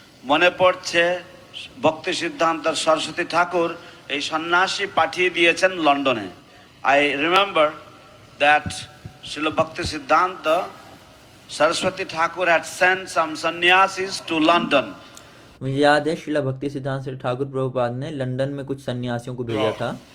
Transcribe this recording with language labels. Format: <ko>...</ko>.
<bn>মনে পড়ছে ভক্তি সিদ্ধান্ত সরস্বতী ঠাকুর এই সন্ন্যাসী পাঠিয়ে দিয়েছেন লন্ডনে।</bn> <en>I remember that Srila Bhakti Siddhanta Saraswati Thakur had sent some sannyasis to London.</en> <hi>मुझे याद है शिला भक्ति सिद्धांत ठाकुर प्रभुपाद ने लंदन में कुछ सन्यासियों को भेजा था।</hi>